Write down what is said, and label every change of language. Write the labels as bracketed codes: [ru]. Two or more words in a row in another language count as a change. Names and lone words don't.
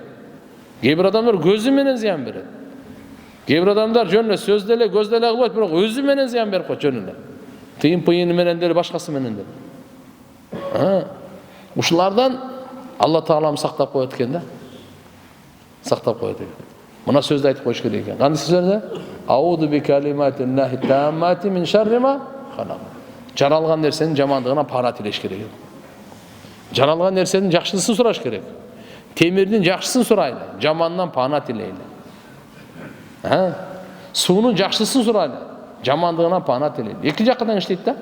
[ky] Кээ бир адамдар көзү менен зыян берет. Кээ бир адамдар жөн эле сөз деле, көз деле кылбайт, бирок өзү менен зыян берип коет жөн эле. Тыйын-пыйыны менен деле, башкасы менен деле. Ушулардан Алла Таалам сактап коет экен да. Сактап коет экен. Мына сөздү айтып коюш керек экен. Кандай сөздөрдө? [ar] أعوذ بكلمات الله التامات من شر ما خلق. [ky] Жаралган нерсенин жамандыгынан пана тилеш керек. Жаралган нерсенин жакшысын сураш керек. Темирдин жакшысын сурайлы, жамандан пана тилейли. Суунун жакшысын сурайлы, жамандыгынан пана тилейли. Эки жактан иштейт да.